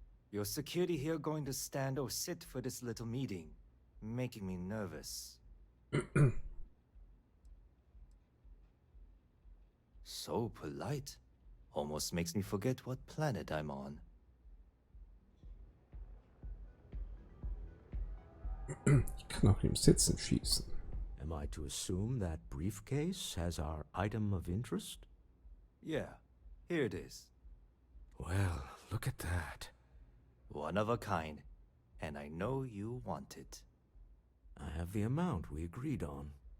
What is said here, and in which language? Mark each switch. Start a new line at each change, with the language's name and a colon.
English: Your security here going to stand or sit for this little meeting, making me nervous. So polite. Almost makes me forget what planet I'm on.
German: Ich kann auch im Sitzen schießen.
English: Am I to assume that briefcase has our item of interest? Yeah, here it is. Well, look at that. One of a kind, and I know you want it. I have the amount we agreed on.